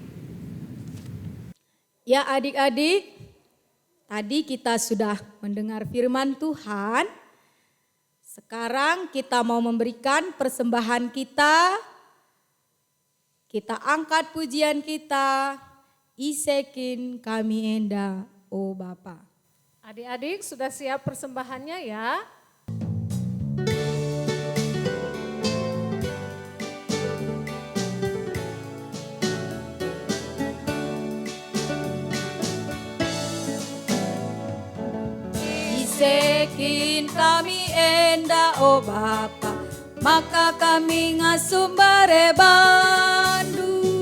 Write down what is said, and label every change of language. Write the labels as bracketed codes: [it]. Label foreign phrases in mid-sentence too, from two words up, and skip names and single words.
[id] Ya adik-adik, tadi kita sudah mendengar firman Tuhan. Sekarang kita mau memberikan persembahan kita. Kita angkat pujian kita. [btx] Isekin kami enda, oh Bapa. [id] Adik-adik sudah siap persembahannya ya? [btx] Isekin kami enda, oh Bapa, maka kami ngasumbare bandu.